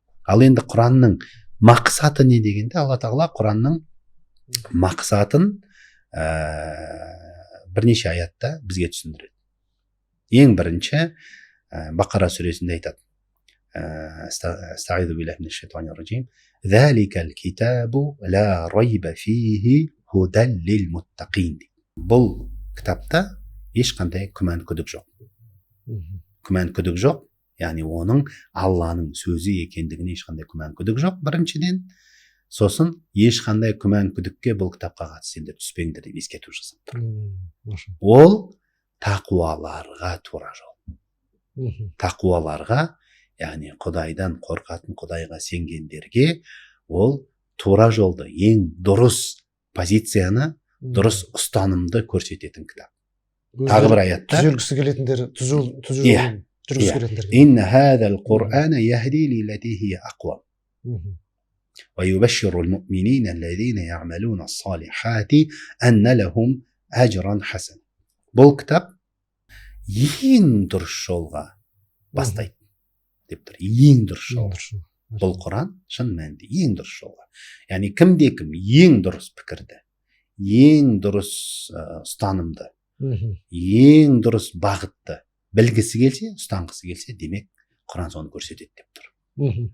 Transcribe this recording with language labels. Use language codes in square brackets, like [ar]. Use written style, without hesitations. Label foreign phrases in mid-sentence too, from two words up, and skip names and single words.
[kk] Ал енді Құранның мақсаты не дегенде, Алла тағала Құранның мақсатын бірнеше аятта бізге түсіндіреді. Ең бірінші Бақара сүресінде айтады. [ar] أستعيذ بالله من الشيطان الرجيم. ذلك الكتاب لا ريب فيه هدى للمتقين. [kk] Бұл кітапта ешқандай күмән күдік жоқ. Күмән күдік жоқ, яғни оның Алланың сөзі екендігіне ешқандай күмән күдік жоқ, біріншіден. Сосын ешқандай күмән күдікке бұл кітапқа қатысты сендер түспеңдер деп ескерту жасап тұр. Ол тақуаларға тура жол. Тақуаларға, яғни Құдайдан қорқатын, Құдайға сенгендерге ол тура жолды, ең дұрыс позицияны, дұрыс ұстанымды көрсететін кітап. Тағы бір аятта түзелгісі келетіндер жүргісі келетіндерге. [ar] إن هذا القرآن يهدي للتي هي أقوم. ويبشر المؤمنين الذين يعملون الصالحات أن لهم أجرا حسنا. [kk] Бұл кітап ең дұрыс жолға бастайды деп тұр. Ең дұрыс жол. Бұл Құран шын мәнінде ең дұрыс жолға. Яғни кім ең дұрыс пікірді, ең дұрыс ұстанымды, ең дұрыс бағытты білгісі келсе, ұстанғысы келсе, демек Құран соны көрсетеді деп тұр.